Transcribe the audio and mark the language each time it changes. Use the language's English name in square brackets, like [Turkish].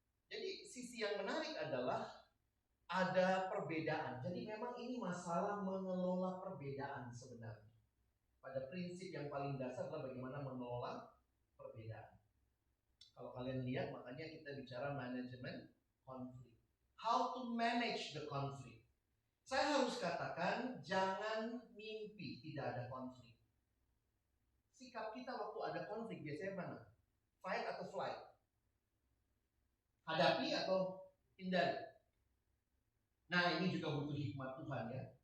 [Indonesian] Jadi sisi yang menarik adalah ada perbedaan. Jadi memang ini masalah mengelola perbedaan sebenarnya. Pada prinsip yang paling dasar adalah bagaimana mengelola perbedaan. Kalau kalian lihat, makanya kita bicara manajemen konflik. [English] How to manage the conflict. [Indonesian] Saya harus katakan, jangan mimpi tidak ada konflik. Sikap kita waktu ada konflik biasanya mana? Fight atau flight? Hadapi atau hindari? Nah, ini juga butuh hikmat Tuhan ya.